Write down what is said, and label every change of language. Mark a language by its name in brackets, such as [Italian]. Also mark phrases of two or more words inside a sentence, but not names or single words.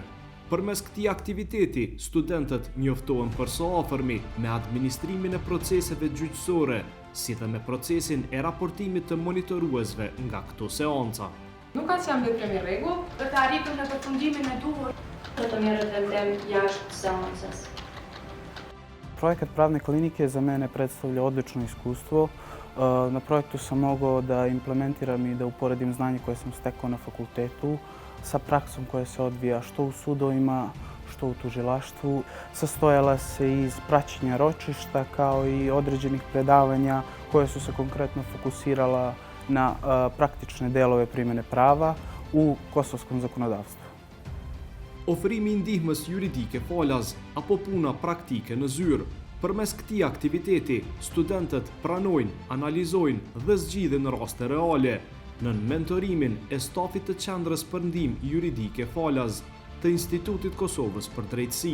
[Albanian] Përmes këtij aktiviteti, studentët njoftohen përsaafërmi me administrimin e proceseve gjyqësore, si dhe me procesin e raportimit të monitoruesve nga këto seanca. Nuk ka që jam veprimi rregull, dhe të arritëm në përfundimin e duhur. Do të merret vendem jashtë seancës. [Serbian] Projekat pravne klinike za mene predstavlja odlično iskustvo. Na projektu sam mogao da implementiram i da uporedim znanje koje sam stekao na fakultetu sa praksom koja se odvija što u sudovima, što u tužilaštvu. Sastojala se iz praćenja ročišta kao i određenih predavanja koje su se konkretno fokusirala na praktične delove primjene prava u kosovskom zakonodavstvu. [Albanian] Ofrimi i ndihmës juridike falas apo puna praktike në zyrë. Përmes këtij aktiviteti, studentët pranojnë, analizojnë dhe zgjidhin raste reale në mentorimin e stafit të qendrës për ndihmë juridike falas të Institutit Kosovës për drejtësi.